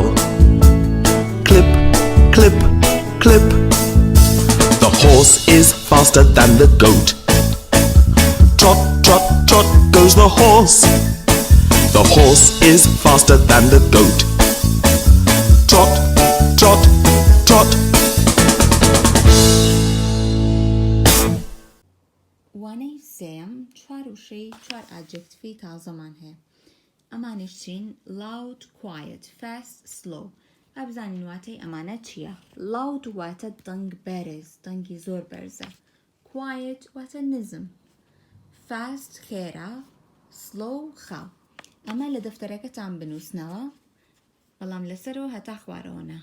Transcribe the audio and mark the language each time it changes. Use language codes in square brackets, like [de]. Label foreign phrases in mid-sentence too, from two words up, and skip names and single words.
[en] Clip, clip, clip. The horse is faster than the goat. Trot, trot, trot goes the horse. The horse is faster than the goat. Trot, trot, trot. [ckb] وانەی سێم چوار وشەی چوار ئادجکتیفی تازەمان هەیە. ئەمانیش چین؟ [en] loud, quiet, fast, slow. [ckb] ئابزانین واتەی ئەمانە چییە؟ loud واتە دەنگ بەرز، دەنگی زۆر بەرزە. quiet واتە نزم. fast خێرا، slow خاو. ئەمە لە دەفتەرەکەتان بنووسنەوە، بەڵام لەسەرەوە هەتا خوارەوەنە.